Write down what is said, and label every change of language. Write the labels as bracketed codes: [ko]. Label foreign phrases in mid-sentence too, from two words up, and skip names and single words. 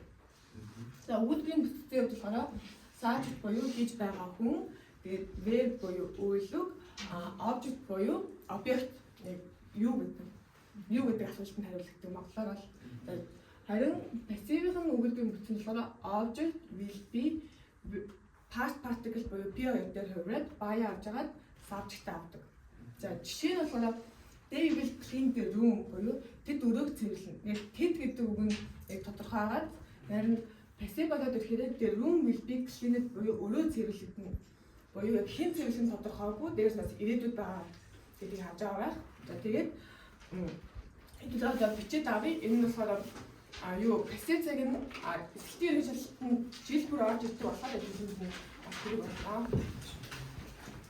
[mn] За өгүүлбэрийн бүтцтэй болохоор subject буюу хийж байгаа хүн тэгээд verb буюу үйлэг object буюу объект юу гэдэг асуултанд хариулдаг монголоор бол харин passive-ийн өгүүлбэрийн бүтцэн болохоор [en] object will be past particle [mn] буюу P2 дээр хувираад buy авж агаад subject авдаг. За жишээ нь болохоор [en] they will clean the room [mn] буюу тэд өрөөг цэвэрлэнэ. Яг тэд гэдэг үг нь яг тодорхой агаад харин passive болоод ирэхээр [en] the room will be cleaned [mn] буюу өрөө цэвэрлэгдэнэ. Буюу яг хэн цэвэрлэх нь тодорхойгүй дээрс нас ирээдүйд байгаа гэдгийг харж байгаа байх. За тэгээд хэдүүлээ бичээд авъя. Энэ нь болохоор passive цаг нь эсэлтийн шалгалтанд жил бүр орж ирдэг болохоор энэ хэрэг байна.